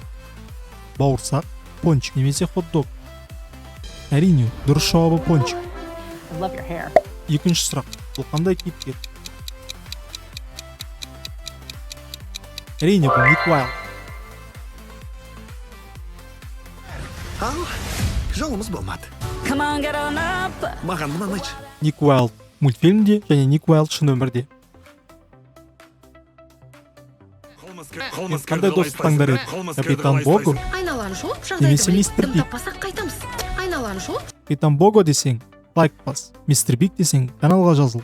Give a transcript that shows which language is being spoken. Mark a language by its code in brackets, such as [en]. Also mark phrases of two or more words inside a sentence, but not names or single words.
[kk] Бауырсақ, пончик немесе хот-дог? Әрине, дұрыс жауабы пончик. Екінші сұрақ. Бұл қандай кейіпкер? Әрине, бұл Ник Уайлд. Ау, жолымыз болмады. [en] Come on, get on up. [kk] Маған мұнан айтшы. Ник Уайлд мультфильмде және Ник Уайлд шын өмірде. Қандай дос таңдар еді? Капитан Бого Айналаны шолып, немесе жағдайды мистер біліп, Биг? дым таппасақ қайтамыз. Айналаны шолып, Капитан Бого десең, лайк бас. Мистер Биг десең, каналға жазыл.